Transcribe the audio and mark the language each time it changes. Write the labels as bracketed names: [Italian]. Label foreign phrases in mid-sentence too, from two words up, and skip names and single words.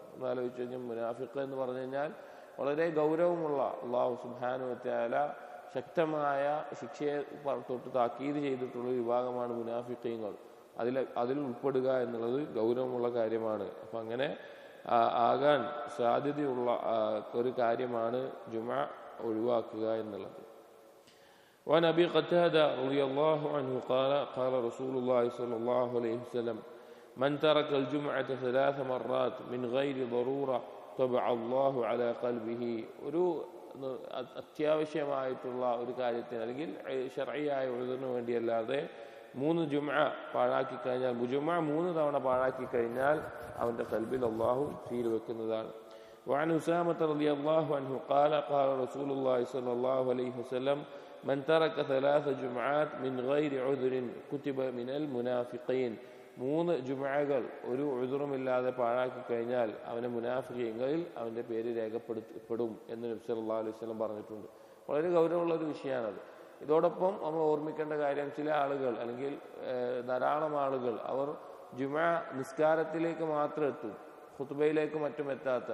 [Malayalam] ഒന്ന് ആലോചിച്ച് കഴിഞ്ഞാൽ മുനാഫിഖ് എന്ന് പറഞ്ഞു കഴിഞ്ഞാൽ വളരെ ഗൗരവമുള്ള, [Arabic] الله سبحانه وتعالى [Malayalam] ശക്തമായ ശിക്ഷയെ തൊട്ട് താക്കീത് ചെയ്തിട്ടുള്ള വിഭാഗമാണ് മുനാഫിഖീങ്ങൾ. അതിൽ ഉൾപ്പെടുക എന്നുള്ളത് ഗൗരവമുള്ള കാര്യമാണ്. അപ്പം അങ്ങനെ ആകാൻ സാധ്യതയുള്ള ഒരു കാര്യമാണ് ജുമുഅ ഒഴിവാക്കുക എന്നുള്ളത്. [Arabic] وعن أبي قتادة رضي الله عنه قال رسول الله صلى الله عليه وسلم من ترك الجمعة 3 مرات من غير ضرورة طبع الله على قلبه. [Malayalam] ഒരു അത്യാവശ്യമായിട്ടുള്ള ഒരു കാര്യത്തിന് അല്ലെങ്കിൽ ശർഈയായ ഉദ്റിന് വേണ്ടിയല്ലാതെ 3 ജുമഅ പാഴാക്കി കഴിഞ്ഞാൽ, ജുമഅ 3 തവണ പാഴാക്കി കഴിഞ്ഞാൽ അവൻ്റെ ഖൽബിൽ അള്ളാഹു സീൽ വെക്കുന്നതാണ്. [Arabic] وعن أسامة رضي الله عنه قال قال رسول الله صلى الله عليه وسلم من ترك 3 جمعات من غير عذر كتب من المنافقين. [Malayalam] 3 ജുമഅകൾ ഒരു ഉദ്റുമില്ലാതെ പാഴാക്കി കഴിഞ്ഞാൽ അവനെ മുനാഫിഖീങ്ങളിൽ അവൻ്റെ പേര് രേഖപ്പെടുത്തപ്പെടും എന്ന് നബി [Arabic] صلى الله عليه وسلم [Malayalam] പറഞ്ഞിട്ടുണ്ട്. വളരെ ഗൗരവമുള്ള ഒരു വിഷയമാണത്. ഇതോടൊപ്പം നമ്മൾ ഓർമ്മിക്കേണ്ട കാര്യം, ചില ആളുകൾ അല്ലെങ്കിൽ ധാരാളം ആളുകൾ അവർ ജുമഅ നിസ്കാരത്തിലേക്ക് മാത്രം എത്തും, ഖുതുബയിലേക്ക് മറ്റും എത്താത്ത.